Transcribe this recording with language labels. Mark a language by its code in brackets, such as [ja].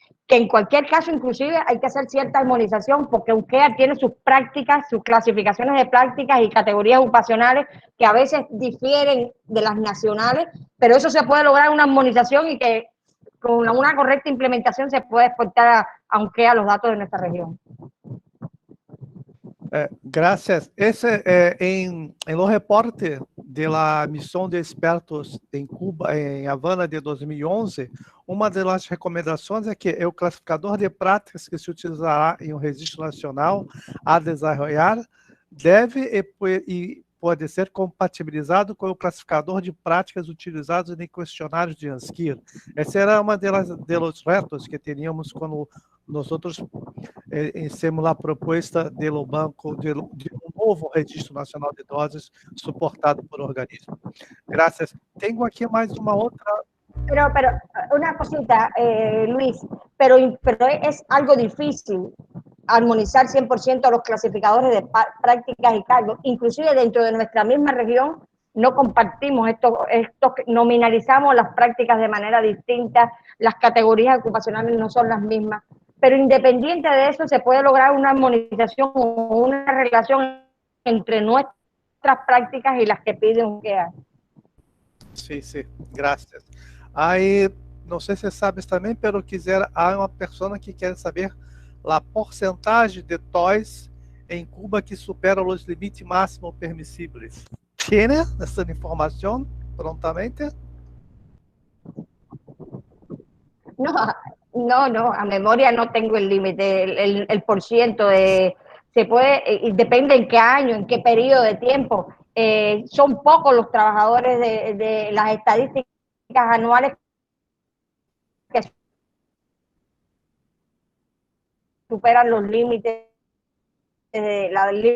[es] Que en cualquier caso, inclusive, hay que hacer cierta armonización porque UNCEAR tiene sus prácticas, sus clasificaciones de prácticas y categorías ocupacionales que a veces difieren de las nacionales, pero eso se puede lograr una armonización y que con una correcta implementación se puede exportar a UNCEAR los datos de nuestra región. Gracias. En los reportes [pt] da missão de expertos em Cuba, em Havana de 2011, uma das recomendações é que o classificador de práticas que se utilizará em um registro nacional a desenvolver deve e pode ser compatibilizado com o classificador de práticas utilizados em questionários de ANSQIR. Essa era uma dos retos [es] que teníamos [pt] quando nós hicimos a proposta do banco de um novo registro nacional de doses suportado por organismo. Gracias. Tengo aqui mais uma outra. [es] Pero una cosita, Luis, pero es algo difícil armonizar 100% los clasificadores de prácticas y cargos. Inclusive dentro de nuestra misma región no compartimos nominalizamos las prácticas de manera distinta, las categorías ocupacionales no son las mismas, pero independiente de eso se puede lograr una armonización o una relación entre nuestras prácticas y las que piden un GEA. Sí, sí, gracias. [pt] Aí, não sei se você sabe também, pero há uma pessoa que quer saber a porcentagem de TOIs em Cuba que supera os limites máximos permissíveis. ¿Tiene essa informação prontamente? [es] No, a memoria no tengo el límite, el porciento se puede, depende en qué año, en qué periodo de tiempo. Son pocos los trabajadores de las estadísticas anuales que superan los límites de la